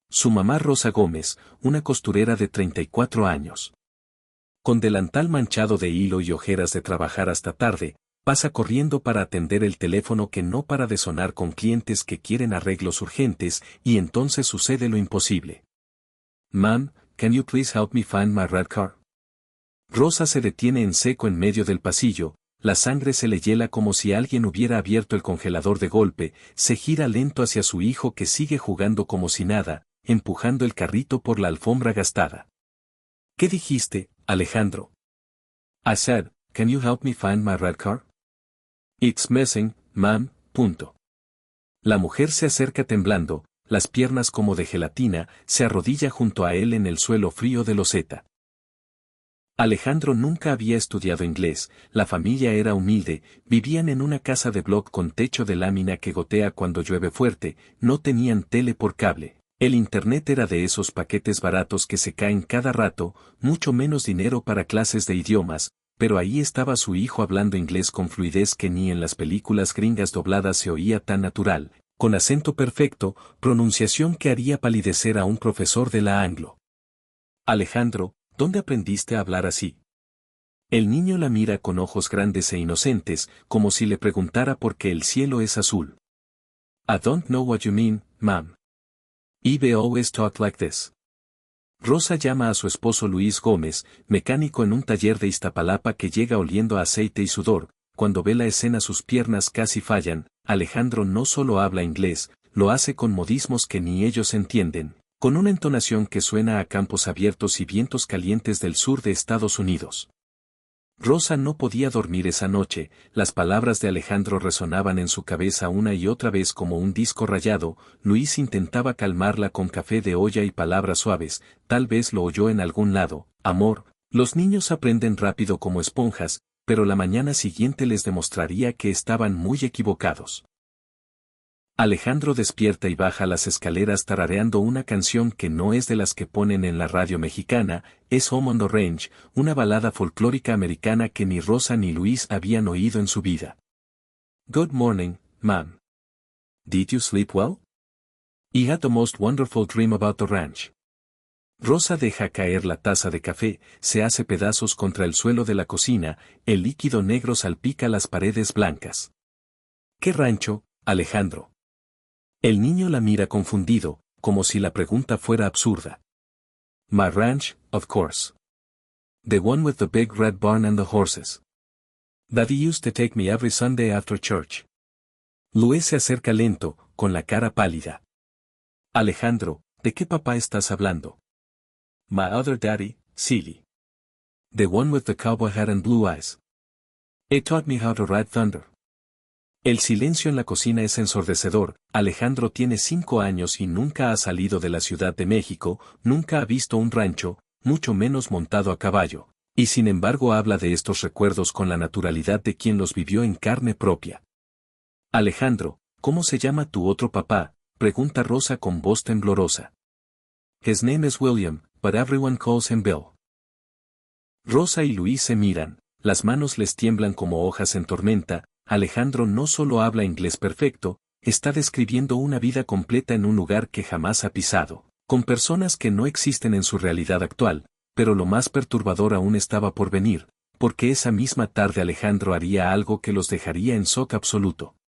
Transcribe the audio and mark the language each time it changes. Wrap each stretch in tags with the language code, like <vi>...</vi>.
<es>Su mamá Rosa Gómez, una costurera de 34 años. Con delantal manchado de hilo y ojeras de trabajar hasta tarde, pasa corriendo para atender el teléfono que no para de sonar con clientes que quieren arreglos urgentes, y entonces sucede lo imposible.</es> <en>Mom, can you please help me find my red car?</en> <es>Rosa se detiene en seco en medio del pasillo, la sangre se le hiela como si alguien hubiera abierto el congelador de golpe, se gira lento hacia su hijo que sigue jugando como si nada, empujando el carrito por la alfombra gastada. ¿Qué dijiste, Alejandro?</es> <en>I said, can you help me find my red car? It's missing, ma'am.</en> <es>La mujer se acerca temblando, las piernas como de gelatina, se arrodilla junto a él en el suelo frío de loseta. Alejandro nunca había estudiado inglés, la familia era humilde, vivían en una casa de bloc con techo de lámina que gotea cuando llueve fuerte, no tenían tele por cable. El internet era de esos paquetes baratos que se caen cada rato, mucho menos dinero para clases de idiomas, pero ahí estaba su hijo hablando inglés con fluidez que ni en las películas gringas dobladas se oía tan natural, con acento perfecto, pronunciación que haría palidecer a un profesor de la Anglo. Alejandro, ¿dónde aprendiste a hablar así? El niño la mira con ojos grandes e inocentes, como si le preguntara por qué el cielo es azul. I don't know what you mean, ma'am. I've always talked like this. Rosa llama a su esposo Luis Gómez, mecánico en un taller de Iztapalapa que llega oliendo a aceite y sudor. Cuando ve la escena sus piernas casi fallan. Alejandro no solo habla inglés, lo hace con modismos que ni ellos entienden, con una entonación que suena a campos abiertos y vientos calientes del sur de Estados Unidos. Rosa no podía dormir esa noche, las palabras de Alejandro resonaban en su cabeza una y otra vez como un disco rayado. Luis intentaba calmarla con café de olla y palabras suaves, tal vez lo oyó en algún lado. Amor, los niños aprenden rápido como esponjas, pero la mañana siguiente les demostraría que estaban muy equivocados. Alejandro despierta y baja las escaleras tarareando una canción que no es de las que ponen en la radio mexicana, es Home on the Range, una balada folclórica americana que ni Rosa ni Luis habían oído en su vida.</es> <en>Good morning, ma'am. Did you sleep well? I had the most wonderful dream about the ranch.</en> <es>Rosa deja caer la taza de café, se hace pedazos contra el suelo de la cocina, el líquido negro salpica las paredes blancas. ¿Qué rancho, Alejandro? El niño la mira confundido, como si la pregunta fuera absurda.</es> <en>My ranch, of course. The one with the big red barn and the horses. Daddy used to take me every Sunday after church.</en> <es>Luis se acerca lento, con la cara pálida. Alejandro, ¿de qué papá estás hablando?</es> <en>My other daddy, silly. The one with the cowboy hat and blue eyes. He taught me how to ride thunder.</en> <es>El silencio en la cocina es ensordecedor. Alejandro tiene 5 años y nunca ha salido de la Ciudad de México, nunca ha visto un rancho, mucho menos montado a caballo, y sin embargo habla de estos recuerdos con la naturalidad de quien los vivió en carne propia. Alejandro, ¿cómo se llama tu otro papá?, pregunta Rosa con voz temblorosa.</es> <en>His name is William, but everyone calls him Bill.</en> <es>Rosa y Luis se miran, las manos les tiemblan como hojas en tormenta. Alejandro no solo habla inglés perfecto, está describiendo una vida completa en un lugar que jamás ha pisado, con personas que no existen en su realidad actual, pero lo más perturbador aún estaba por venir, porque esa misma tarde Alejandro haría algo que los dejaría en shock absoluto.</es>